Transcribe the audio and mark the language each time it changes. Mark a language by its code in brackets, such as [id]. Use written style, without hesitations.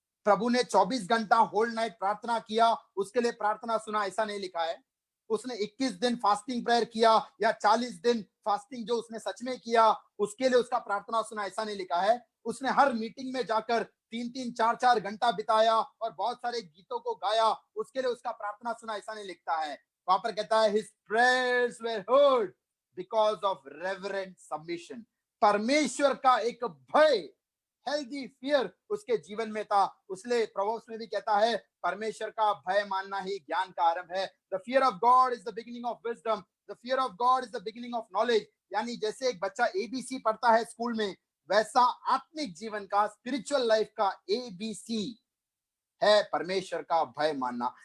[hi] प्रभु ने 24 घंटा whole night प्रार्थना किया, उसके लिए प्रार्थना सुना, ऐसा नहीं लिखा है। उसने 21 दिन फास्टिंग प्रेयर किया या 40 दिन फास्टिंग जो उसने सच में किया उसके लिए उसका प्रार्थना सुना, ऐसा नहीं लिखा है। उसने हर मीटिंग में जाकर 3-3 4-4 घंटा बिताया और बहुत सारे गीतों को गाया, उसके लिए उसका प्रार्थना सुना, ऐसा नहीं लिखता है। वहां पर कहता है [en] his prayers were heard because of reverent submission। [hi] परमेश्वर का एक भय, हेल्दी फियर उसके जीवन में था। उसलिए प्रोवर्ब्स में भी कहता है परमेश्वर का भय मानना ही ज्ञान का आरंभ है। [en] The fear of God is the beginning of wisdom, the fear of God is the beginning of knowledge. [hi] यानी जैसे एक बच्चा एबीसी पढ़ता है स्कूल में, वैसा आत्मिक जीवन का, स्पिरिचुअल लाइफ का एबीसी है परमेश्वर का भय मानना।